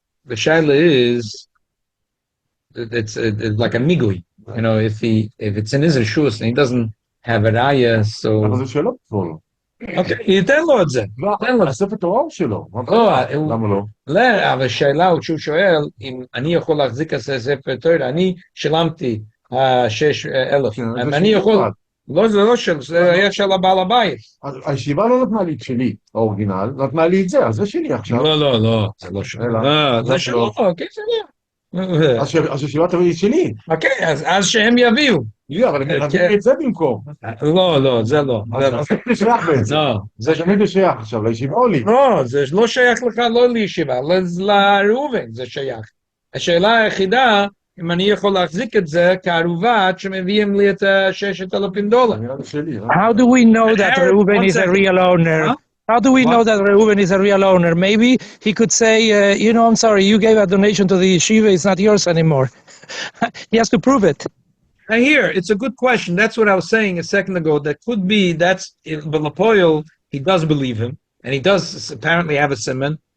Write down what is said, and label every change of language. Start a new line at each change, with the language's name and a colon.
English: The shaila is it's like a migui. If it's in his rishus and he doesn't have a raya, so
Hebrew: אבל זה שלו כבר. okay, ייתן לו את זה. הספר תורה הוא שלו. למה לא? לא, אבל השאלה הוא שהוא שואל אם אני יכול להחזיק את הספר תורה, אני שילמתי 6,000. אני יכול... לא, זה לא שלו, זה היה של הבעל הבית. הישיבה לא נתנה לי את שלי, האורגינל, נתנה לי את זה, אז זה שלי עכשיו. לא, זה לא שלו. זה שלו, אוקיי, זה לא. אז הישיבה תביא לי את שלי. אוקיי, אז שהם יביאו. אבל הם נתנו את זה במקום. לא, זה לא. זה שייך בעצם. זה תמיד שייך עכשיו, לישיבה או לי? לא, זה לא שייך לך, לא לישיבה, לראובן זה שייך. השאלה היחידה, אם אני יכול להחזיק את זה כערובה עד שמביאים לי את $6,000.
English: How do we know that Reuben is a real owner? How do we know that Reuben is a real owner? Maybe he could say, I'm sorry, you gave a donation to the yeshiva, it's not yours anymore. He has to prove it. I hear, it's a good question. That's what I was saying a second ago. That could be, but Lapoil, he does believe him, and he does apparently have a simon.